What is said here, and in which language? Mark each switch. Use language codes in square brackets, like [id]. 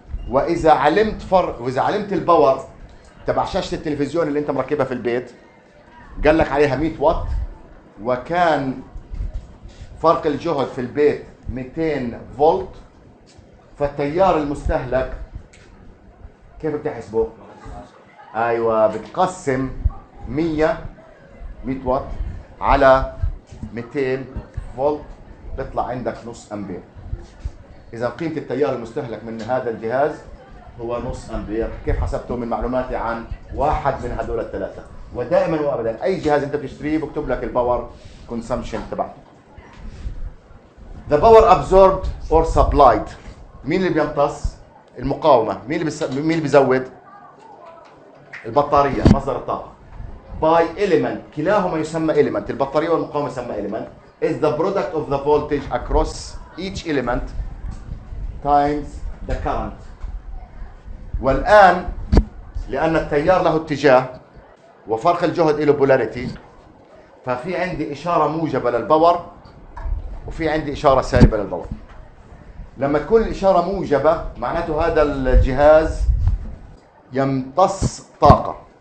[ar] واذا علمت الباور تبع شاشة التلفزيون اللي انت مركبها في البيت، قال لك عليها 100 واط، وكان فرق الجهد في البيت 200 فولت، فالتيار المستهلك كيف بتحسبه؟ ايوه بتقسم 100 واط على 200 فولت بيطلع عندك نص امبير. اذا قيمة التيار المستهلك من هذا الجهاز هو نص امبير. كيف حسبته؟ من معلوماتي عن واحد من هذول الثلاثة. ودائما وابدا اي جهاز انت بتشتريه بكتب لك الباور كونسمشن تبعته. [en] The power absorbed or supplied. [ar] مين اللي بيمتص؟ المقاومة. مين اللي بيزود؟ البطارية مصدر الطاقة. [en] By element، [ar] كلاهما يسمى element، البطارية والمقاومة يسمى element، [en] is the product of the voltage across each element times the current. [ar] والآن لأن التيار له اتجاه وفرق الجهد له polarity، ففي عندي إشارة موجبة للباور وفي عندي إشارة سالبة للباور. لما تكون الإشارة موجبة معناته هذا الجهاز يمتص طاقة.